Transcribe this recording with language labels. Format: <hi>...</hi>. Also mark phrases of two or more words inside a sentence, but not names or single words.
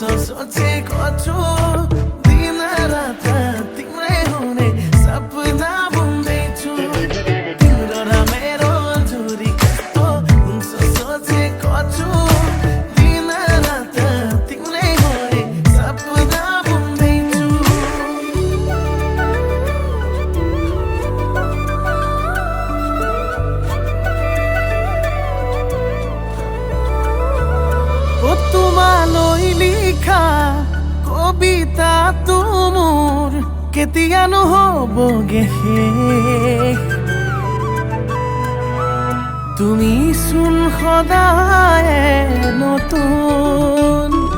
<ne>सोचे कछु दिन रात तिम्रै हुने सपना बुन्दैछु तिम्रो र मेरो जोडी कस्तो हुन्छ सोचे कछु दिन रात तिम्रै हुने सपना बुन्दैछु</ne> <as>ও তোমালৈ লিখা কবিতা তুমোৰ কেতিয়ানো হ'বগে শেষ তুমি চোন সদায় নতুন</as>